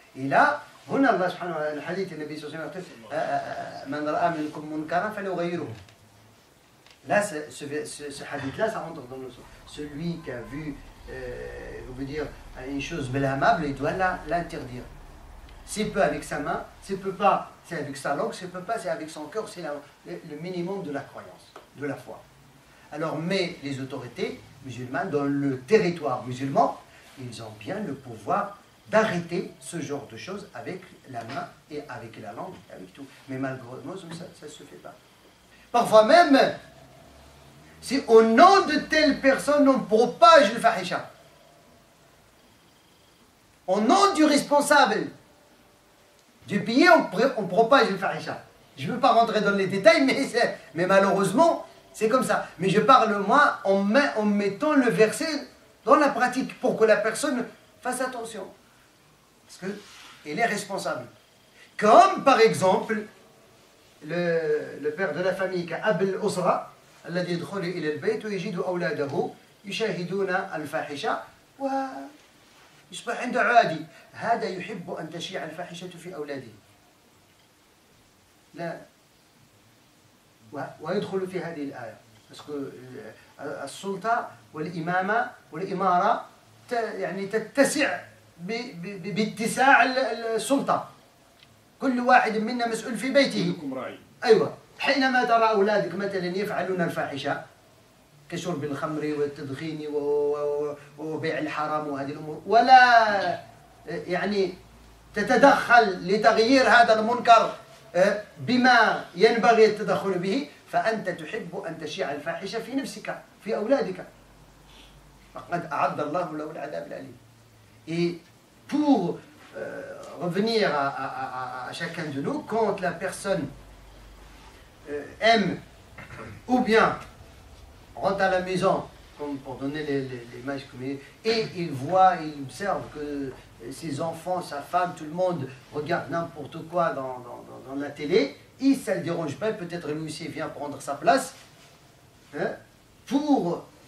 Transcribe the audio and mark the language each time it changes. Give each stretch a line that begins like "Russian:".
French: Et là,
Arabic: هنا الله سبحانه وتعالى الحديث النبي صلى الله عليه وسلم من رأى منكم منكرا فليغيره.
French: Là, ce hadith-là, ça rentre dans le sens. Celui qui a vu, on veut dire, une chose blâmable, il doit l'interdire. S'il peut avec sa main, s'il ne peut pas, c'est avec sa langue, s'il ne peut pas, c'est avec son cœur, c'est le minimum de la croyance, de la foi. Alors, mais les autorités musulmanes, dans le territoire musulman, ils ont bien le pouvoir d'arrêter ce genre de choses avec la main et avec la langue, avec tout. Mais malheureusement, ça ne se fait pas. Parfois même, si au nom de telle personne on propage le fahisha, au nom du responsable du pays, on propage le fahisha. Je ne veux pas rentrer dans les détails, mais malheureusement, c'est comme ça. Mais je parle, moi, en mettant le verset dans la pratique pour que la personne fasse attention. Parce qu'elle est responsable. Comme par exemple le père de la famille,
Arabic: كأب الأسرة الذي يدخل إلى البيت ويجد أولاده يشاهدون الفاحشة ويصبح عنده عادي. هذا يحب أن تشيع الفاحشة في أولاده. لا ويدخل في هذه الآية.
French: parce que
Arabic: السلطة والإمامة والإمارة يعني تتسع باتساع السلطة. كل واحد منا مسؤول في بيته. أيوة. حينما ترى أولادك مثلا يفعلون الفاحشة كشرب الخمر والتدخين وبيع الحرام وهذه الأمور، ولا يعني تتدخل لتغيير هذا المنكر بما ينبغي التدخل به، فأنت تحب أن تشيع الفاحشة في نفسك في أولادك، فقد أعد الله له العذاب الأليم.
French: Et pour revenir à chacun de nous, quand la personne aime ou bien rentre à la maison, comme pour donner l'image, et il voit, il observe que ses enfants, sa femme, tout le monde regarde n'importe quoi dans la télé, et ça ne le dérange pas, peut-être lui aussi vient prendre sa place, pour